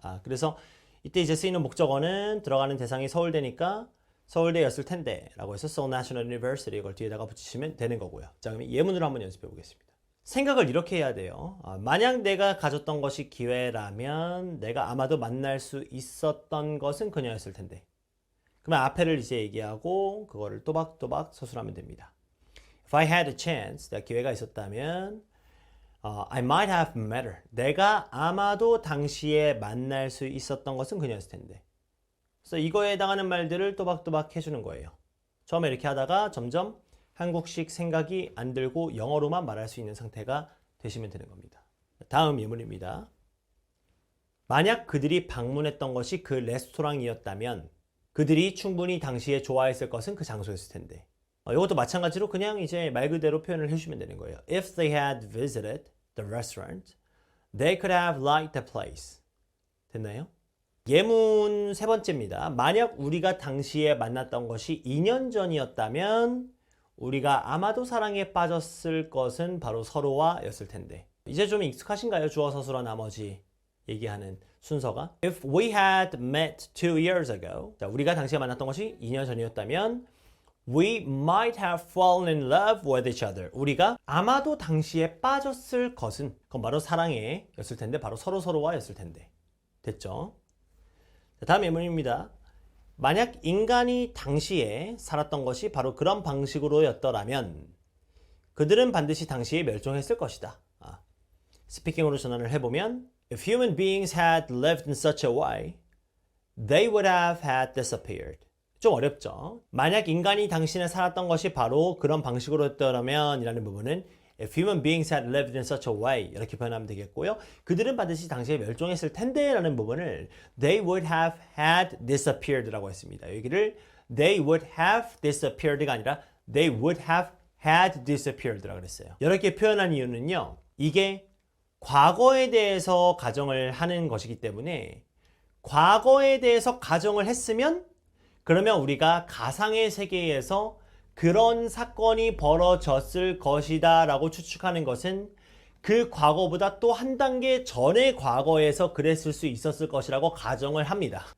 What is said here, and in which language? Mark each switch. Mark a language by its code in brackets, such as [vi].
[ko] 그래서 이때 이제 쓰이는 목적어는 들어가는 대상이 서울대니까 서울대였을 텐데 라고 해서 Seoul National University 이걸 뒤에다가 붙이시면 되는 거고요. 자, 그럼 예문으로 한번 연습해 보겠습니다. 생각을 이렇게 해야 돼요. 만약 내가 가졌던 것이 기회라면 내가 아마도 만날 수 있었던 것은 그녀였을 텐데. 그러면 앞에를 이제 얘기하고 그거를 또박또박 서술하면 됩니다. [en] If I had a chance, [ko] 내가 기회가 있었다면 [en] I might have met her. [ko] 내가 아마도 당시에 만날 수 있었던 것은 그녀였을 텐데. 그래서 이거에 해당하는 말들을 또박또박 해주는 거예요. 처음에 이렇게 하다가 점점 한국식 생각이 안 들고 영어로만 말할 수 있는 상태가 되시면 되는 겁니다. 다음 예문입니다. 만약 그들이 방문했던 것이 그 레스토랑이었다면 그들이 충분히 당시에 좋아했을 것은 그 장소였을 텐데. 이것도 마찬가지로 그냥 이제 말 그대로 표현을 해주시면 되는 거예요. [en] If they had visited the restaurant, they could have liked the place. [ko] 됐나요? 예문 세 번째입니다. 만약 우리가 당시에 만났던 것이 2년 전이었다면 우리가 아마도 사랑에 빠졌을 것은 바로 서로와 였을 텐데. 이제 좀 익숙하신가요? 주어 서술어 나머지 얘기하는 순서가. [en] If we had met 2 years ago. [ko] 자, 우리가 당시에 만났던 것이 2년 전이었다면 [en] we might have fallen in love with each other. [ko] 우리가 아마도 당시에 빠졌을 것은 그건 바로 사랑에 였을 텐데 바로 서로와 였을 텐데. 됐죠? 자, 다음 예문입니다. 만약 인간이 당시에 살았던 것이 바로 그런 방식으로였더라면 그들은 반드시 당시에 멸종했을 것이다. 스피킹으로 전환을 해보면 [en] If human beings had lived in such a way, they would have had disappeared. [ko] 좀 어렵죠? 만약 인간이 당시에 살았던 것이 바로 그런 방식으로였더라면 이라는 부분은 [en] If human beings had lived in such a way [ko] 이렇게 표현하면 되겠고요. 그들은 반드시 당시에 멸종했을 텐데 라는 부분을 [en] They would have had disappeared [ko] 라고 했습니다. 여기를 [en] They would have disappeared가 아니라 They would have had disappeared [ko] 라고 그랬어요. 이렇게 표현한 이유는요. 이게 과거에 대해서 가정을 하는 것이기 때문에 과거에 대해서 가정을 했으면 그러면 우리가 가상의 세계에서 그런 사건이 벌어졌을 것이다 라고 추측하는 것은 그 과거보다 또 한 단계 전의 과거에서 그랬을 수 있었을 것이라고 가정을 합니다.